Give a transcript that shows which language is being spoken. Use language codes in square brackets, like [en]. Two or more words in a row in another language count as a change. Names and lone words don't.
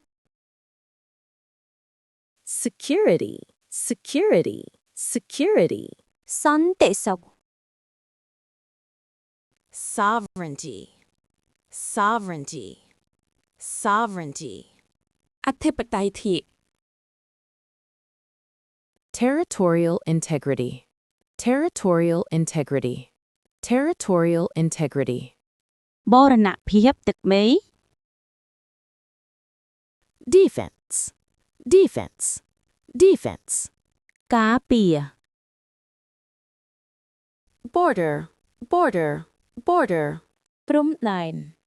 [en] Security, security, security. [km] សន្តិសុខ [en] Sovereignty, sovereignty, sovereignty. [km] អធិបតេយ្យភាព [en] Territorial integrity, territorial integrity, territorial integrity. [km] បូរណភាពទឹកមេ [en] Defense, defense, defense. [km] ការពារ [en] Border, border, border. [km] ព្រំដែន